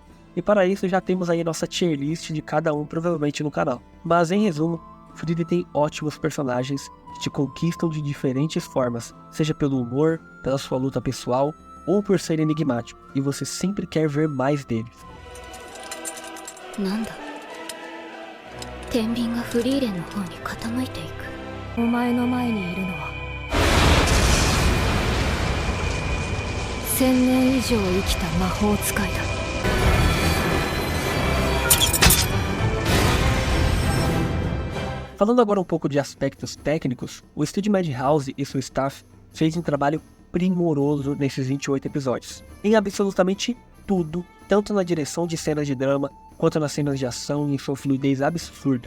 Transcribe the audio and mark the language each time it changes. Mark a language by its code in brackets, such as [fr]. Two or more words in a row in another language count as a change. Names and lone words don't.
[pt] E para isso já temos aí a nossa [en] tier list [pt] de cada um provavelmente no canal. Mas em resumo, Frieren tem ótimos personagens que te conquistam de diferentes formas, seja pelo humor, pela sua luta pessoal ou por ser enigmático, e você sempre quer ver mais deles. [ja] Nanda? 天秤がフリーレンの方に傾いていく。お前の前にいるのは1000年以上生きた魔法使いだ。 [pt] Falando agora um pouco de aspectos técnicos, o estúdio Madhouse e seu staff fez um trabalho primoroso nesses 28 episódios, em absolutamente tudo, tanto na direção de cenas de drama, quanto nas cenas de ação e em sua fluidez absurda.